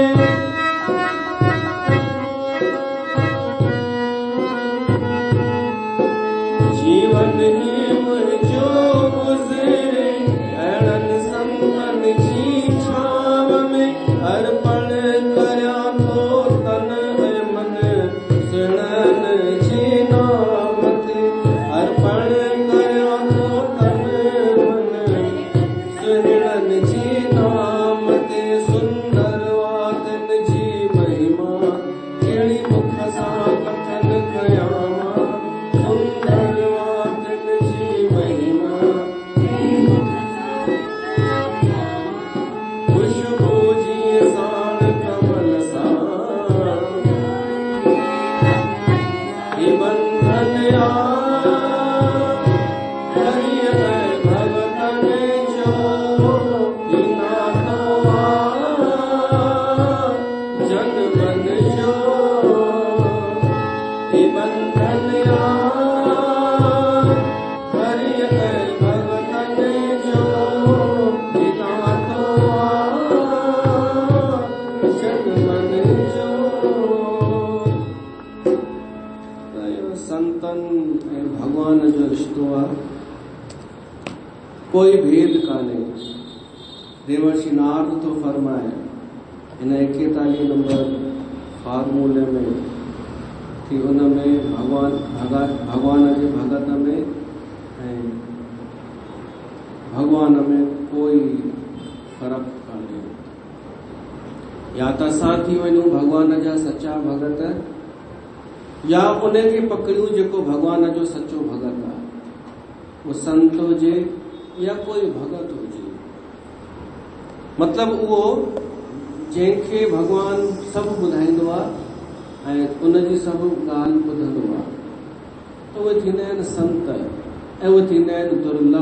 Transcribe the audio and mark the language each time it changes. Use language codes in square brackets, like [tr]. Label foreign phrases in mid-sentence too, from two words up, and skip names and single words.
[sd] जीवन ही मुंहिंजो गुज़रे अहिड़नि संतन जी छांव में। अर्पण करियां थो तन ऐं मन सुहिणनि जे नाम ते। अर्पण करियां थो तन मन सुहिणनि जे नाम ते। सुंदर वातिन जी महिमा कहिड़ी मुख सां कथन कयां मां। सुंदर वातिन जी महिमा खुशबू जी साण कमल सां ई बंधन हरि है भगतन जो ई नातो जन मन जो ई बंधन हरि है भगतन जो ई नातो जन मन जो। संतन ऐं भगवान जो रिश्तो आहे, कोई भेद कान्हे। देवर्षि नारद तो फरमाए हिन 41 नंबर फार्मूले में कि उन में भगवान जे भगत में ऐं भगवान में कोई फर्क कान्हे। या त असां थी वञूं भगवान जा सच्चा भगत, या उनखे पकड़ियूं जेको भगवान जो सच्चो भगत आहे। वो संत हुजे या कोई भगत हुजे, मतलब उहो जंहिंखे भगवान सभु ॿुधाईंदो आहे ऐं उनजी सभु ॻाल्हि ॿुधंदो आहे, त उहे थींदा आहिनि संत ऐं उहे थींदा आहिनि दुर्लभ।